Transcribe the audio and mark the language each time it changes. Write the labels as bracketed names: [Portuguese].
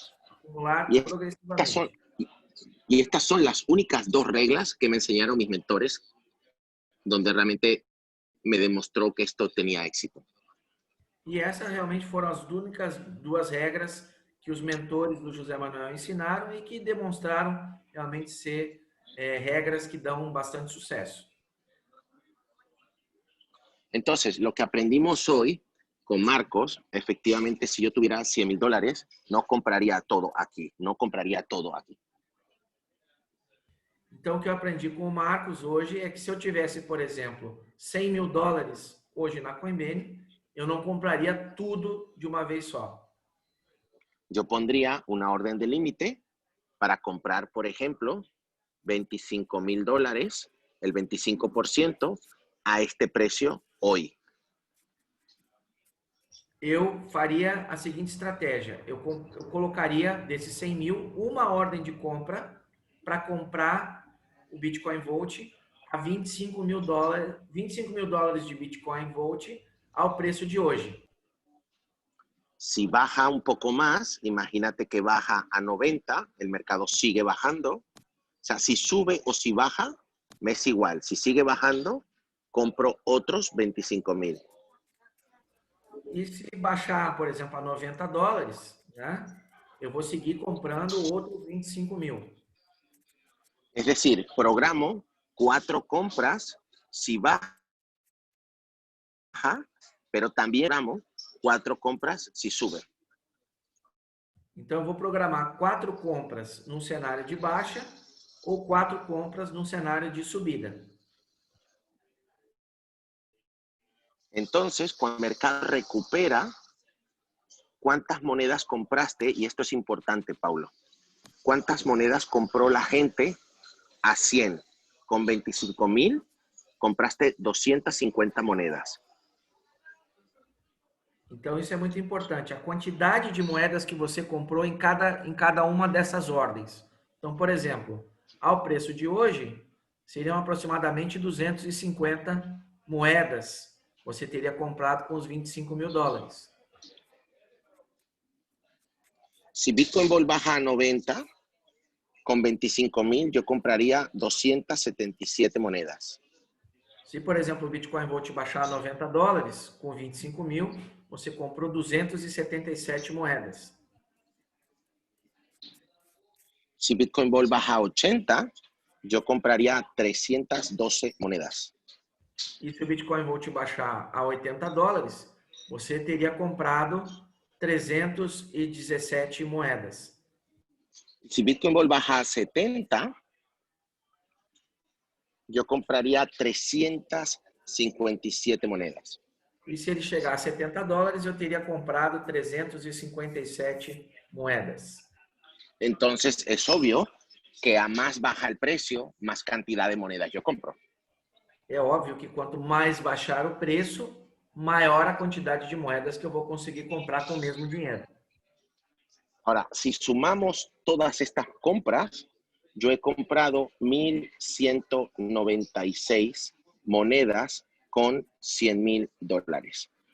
[Portuguese] Acumular progressivamente. [Spanish] Y estas son las únicas dos reglas que me enseñaron mis mentores, donde realmente me demostró que esto tenía éxito. [Portuguese] E essas realmente foram as únicas duas regras que os mentores do José Manuel ensinaram e que demonstraram realmente ser regras que dão bastante sucesso. [Spanish] Entonces, lo que aprendimos hoy con Marcos, efectivamente, si yo tuviera $100,000, no compraría todo aquí, no compraría todo aquí. [Portuguese] Então, o que eu aprendi com o Marcos hoje é que se eu tivesse, por exemplo, $100.000 hoje na Coinbase, eu não compraria tudo de uma vez só. [Spanish] Yo pondría una orden de límite para comprar, por ejemplo, $25,000, el 25% a este precio hoy. [Portuguese] Eu faria a seguinte estratégia. Eu colocaria desses 100 mil uma ordem de compra para comprar o Bitcoin Volt a $25 mil de Bitcoin Volt ao preço de hoje. [Spanish] Si baja un poco más, imagínate que baja a 90, el mercado sigue bajando. O sea, si sube o si baja, me es igual. Si sigue bajando, compro otros $25,000. [Portuguese] E se baixar, por exemplo, a $90, né, eu vou seguir comprando outros 25 mil. [Spanish] Es decir, programo 4 compras si baja, pero también programo 4 compras si sube. [Portuguese] Então, eu vou programar 4 compras num cenário de baixa ou 4 compras num cenário de subida. [Spanish] Entonces, cuando el mercado recupera, cuántas monedas compraste, y esto es importante, Paulo. ¿Cuántas monedas compró la gente a 100? Con 25,000 compraste 250 monedas. [Portuguese] Então, isso é muito importante. A quantidade de moedas que você comprou em cada uma dessas ordens. Então, por exemplo, ao preço de hoje, seriam aproximadamente 250 moedas. Você teria comprado com os 25 mil dólares. [Spanish] Si Bitcoin Ball baja a 90, con 25,000 yo compraría 277 monedas. [Portuguese] Se, por exemplo, o Bitcoin Volt baixar a 90 dólares, com 25 mil, você comprou 277 moedas. [Spanish] Si Bitcoin Ball baja a 80, yo compraría 312 monedas. [Portuguese] E se o Bitcoin Volt baixar a 80 dólares, você teria comprado 317 moedas. [Spanish] Si Bitcoin Ball baja a 70, yo compraría 357 monedas. [Portuguese] E se ele chegar a 70 dólares, eu teria comprado 357 moedas. [Spanish] Entonces es obvio que a más baja el precio, más cantidad de monedas yo compro. [Portuguese] É óbvio que quanto mais baixar o preço, maior a quantidade de moedas que eu vou conseguir comprar com o mesmo dinheiro. [Spanish] Ahora, si sumamos todas estas compras, yo he comprado 1,196 monedas con 100,000 dólares.